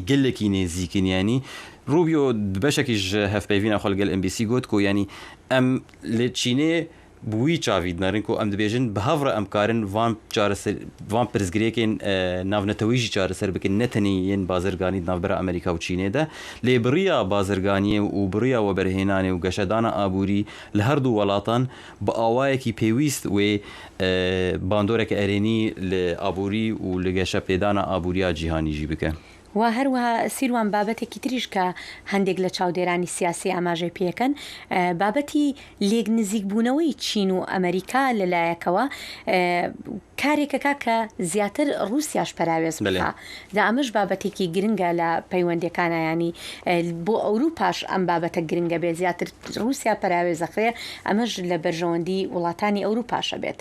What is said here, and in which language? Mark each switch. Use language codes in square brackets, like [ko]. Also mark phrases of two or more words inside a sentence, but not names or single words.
[ku] gelekî nêzîkin yanî Rubio beşekî ji hevpeyvîna xwe li gel NBC got ku yanî em li Çînê bûî çavî dinarin ku em dibêjin bi hevra em karin van pirsgirêkên navnetewî jî çareser bikin ne tenê yên bazirganî navbera Amerîka û Çînê de lê biriya bazirganiyê û biriya weberhênanê û geşedana aborî li her du welatan bi awayekî pêwîst wê bandoreke erênî li aborî û li geşepêdana aboriya cîhanî jî bike. [ckb] و هەروەها سیروان بابەتێکی تریش کە هەندێک لە چاودێرانی سیاسی ئاماژەی پێکەن بابەتی لێک نزیک بوونەوەی چین و ئەمریکا لەلایەکەوە کارێکەکە کە زیاتر رووسیاش پەراوێز بکە دا ئەمەش بابەتێکی گرنگە لە پەیوەندیەکانە ینی بۆ ئەوروپاش ئەم بابەتە گرنگە بێت زیاتر رووسیا پەراوێزەخرێ ئەمەش لە بەرژەوەندی وڵاتانی ئەوروپاشە بێت